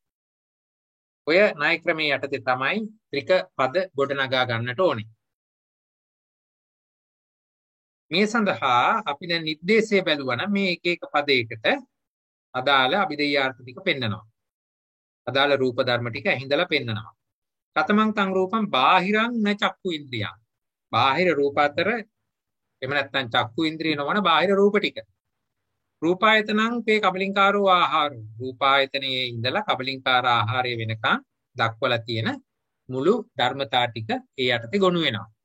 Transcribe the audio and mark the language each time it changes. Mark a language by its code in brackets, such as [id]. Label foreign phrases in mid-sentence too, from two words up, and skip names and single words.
[si] ඔය ණය ක්‍රමයේ යටතේ තමයි ත්‍රික පද ගොඩනගා ගන්නට ඕනේ. මේ සඳහා අපි දැන් නිर्देशය බැලුවා නම් මේ එක එක පදයකට අදාළ අභිධේයාර්ථ ටික පෙන්නනවා. අදාළ රූප ධර්ම ටික ඇහිඳලා පෙන්නනවා. [pi] කතමං තං රූපං බාහිරං න චක්කු ඉන්ද්‍රියං. [si] බාහිර රූප අතර එහෙම නැත්නම් චක්කු ඉන්ද්‍රිය නොවන බාහිර රූප ටික. [pi] රූපායතනං තේ කබලින්කාරෝ ආහාරෝ. [si] රූපායතනයේ ඉඳලා කබලින්කාර ආහාරය වෙනකන් දක්වලා තියෙන මුළු ධර්මතා ටික ඒ යටතේ ගොනු වෙනවා.